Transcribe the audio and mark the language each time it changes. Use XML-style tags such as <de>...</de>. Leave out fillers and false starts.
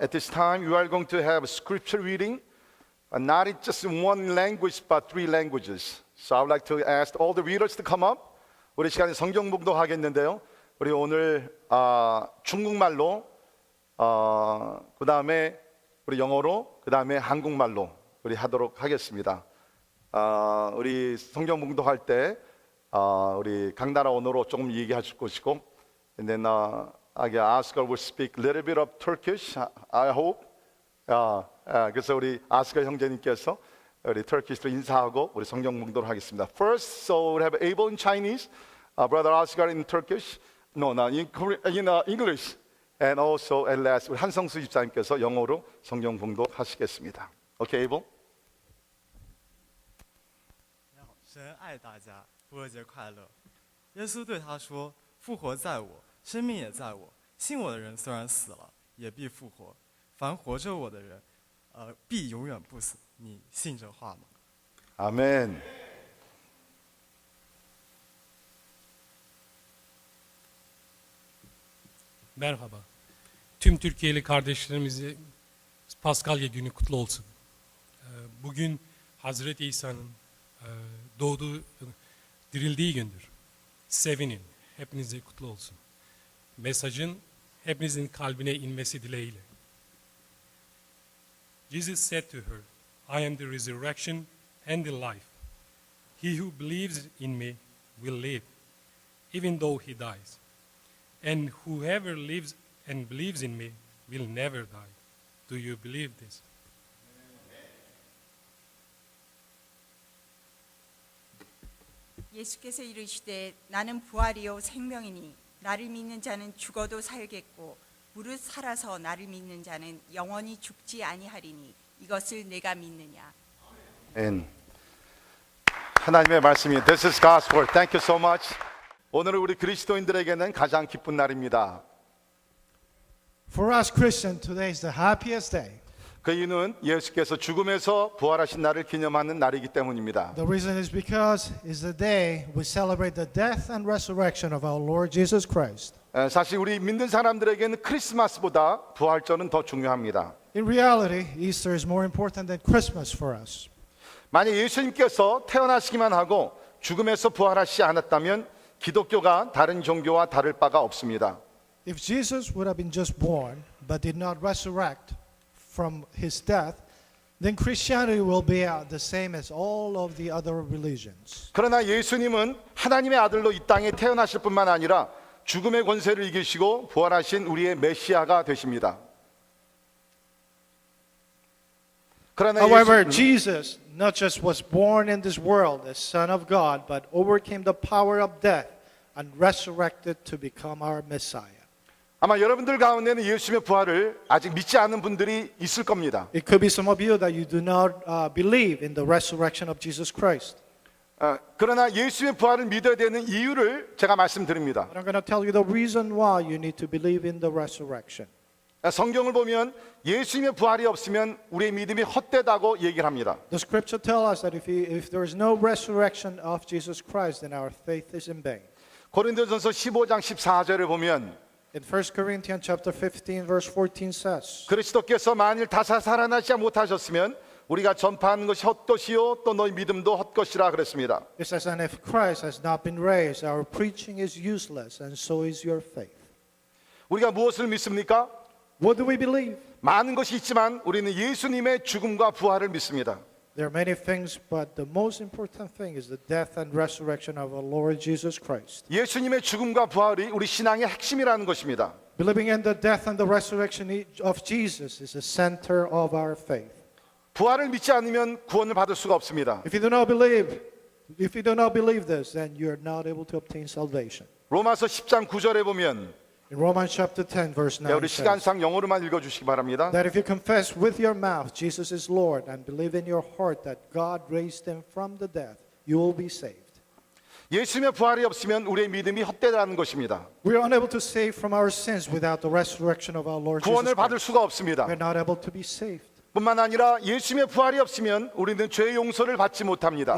<en>At this time, you are going to have scripture reading, not in just one language, but three languages. So I would like to ask all the readers to come up.</en> <ko>우리 시간에 성경 봉독하겠는데요. 우리 오늘 중국말로, 그 다음에 우리 영어로, 그 다음에 한국말로 우리 하도록 하겠습니다. 우리 성경 봉독할 때 우리 각 나라 언어로 조금 얘기하실 것이고,</ko> <en>and then Oscar will speak a little bit of Turkish, I hope.</en> <ko>그래서 우리 아스카 형제님께서 우리 터키시로 인사하고 우리 성경 봉독을 하겠습니다.</ko> <en>First, so we have Abel in Chinese, Brother Oscar in Turkish, in English, and also at last</en> <ko>우리 한성수 집사님께서 영어로 성경 봉독하시겠습니다.</ko> <en>Okay, Abel.</en> <zh>神爱大家，复活节快乐！耶稣对他说：“复活在我，生命也在我。信我的人虽然死了，也必复活。凡活着我的人，必永远不死。你信这话吗？”</zh> <ko>아멘.</ko> <tr>Merhaba. Tüm Türkiye'li kardeşlerimize Paskalya günü kutlu olsun. Bugün Hazreti İsa'nın doğduğu, dirildiği gündür. Sevinin. Hepinize kutlu olsun. Mesajın hepinizin kalbine inmesi dileğiyle.</tr> <en>Jesus said to her, I am the resurrection and the life. He who believes in me will live, even though he dies. And whoever lives and believes in me will never die. Do you believe this?</en> <ko>예수께서 이르시되 나는 부활이요 생명이니 나를 믿는 자는 죽어도 살겠고 무릇 살아서 나를 믿는 자는 영원히 죽지 아니하리니 이것을 내가 믿느냐. 아멘. 하나님의 말씀이</ko> <en>This is gospel. Thank you so much.</en> <ko>오늘은 우리 그리스도인들에게는 가장 기쁜 날입니다.</ko> <en>For us Christians, today is the happiest day.</en> <ko>그 이유는 예수께서 죽음에서 부활하신 날을 기념하는 날이기 때문입니다.</ko> <en>The reason is because it's the day we celebrate the death and resurrection of our Lord Jesus Christ.</en> <ko>사실 우리 믿는 사람들에게는 크리스마스보다 부활절은 더 중요합니다.</ko> <en>In reality, Easter is more important than Christmas for us.</en> <ko>만약 예수님께서 태어나시기만 하고 죽음에서 부활하시지 않았다면 기독교가 다른 종교와 다를 바가 없습니다.</ko> <en>If Jesus would have been just born but did not resurrect from his death, then Christianity will be the same as all of the other religions.</en> <ko>그러나 예수님은 하나님의 아들로 이 땅에 태어나실 뿐만 아니라 죽음의 권세를 이기시고 부활하신 우리의 메시아가 되십니다. 그러나</ko> <en>However, Jesus not just was born in this world as Son of God, but overcame the power of death and resurrected to become our Messiah.</en> <ko>아마 여러분들 가운데는 예수님의 부활을 아직 믿지 않는 분들이 있을 겁니다.</ko> <en>It could be some of you that you do not believe in the resurrection of Jesus Christ.</en> <ko>그러나 예수님의 부활을 믿어야 되는 이유를 제가 말씀드립니다.</ko> <en>But I'm going to tell you the reason why you need to believe in the resurrection.</en> <ko>성경을 보면 예수님의 부활이 없으면 우리의 믿음이 헛되다고 얘기를 합니다.</ko> <en>The scripture tells us that if there is no resurrection of Jesus Christ, then our faith is in vain.</en> <ko>고린도전서 15장 14절을 보면</ko> <en>In 1 Corinthians chapter 15 verse 14 says,</en> <ko>그리스도께서 만일 다시 살아나지 못하셨으면 우리가 전파하는 것이 헛것이요 또 너희 믿음도 헛것이라 그랬습니다.</ko> <en>it says, and if Christ has not been raised, our preaching is useless, and so is your faith.</en> <ko>우리가 무엇을 믿습니까?</ko> <en>What do we believe?</en> <ko>많은 것이 있지만 우리는 예수님의 죽음과 부활을 믿습니다.</ko> <en>There are many things, but the most important thing is the death and resurrection of our Lord Jesus Christ.</en> <ko>예수님의 죽음과 부활이 우리 신앙의 핵심이라는 것입니다.</ko> <en>Believing in the death and the resurrection of Jesus is the center of our faith.</en> <ko>부활을 믿지 않으면 구원을 받을 수가 없습니다.</ko> <en>If you do not believe this, then you are not able to obtain salvation.</en> <ko>로마서 10장 9절에 보면</ko> <en>In Romans chapter 10 verse 9</en> <ko>우리</ko> <en>says</en> <ko>시간상 영어로만 읽어주시기 바랍니다.</ko> <en>that if you confess with your mouth Jesus is Lord and believe in your heart that God raised him from the dead, you will be saved.</en> <ko>예수님의 부활이 없으면 우리의 믿음이 헛되다는 것입니다.</ko> <en>We are unable to save from our sins without the resurrection of our Lord Jesus</en> <ko>구원을 받을</ko> <en>Christ.</en> <ko>수가 없습니다.</ko> <en>We are not able to be saved.</en> <ko>뿐만 아니라 예수님의 부활이 없으면 우리는 죄의 용서를 받지 못합니다.</ko>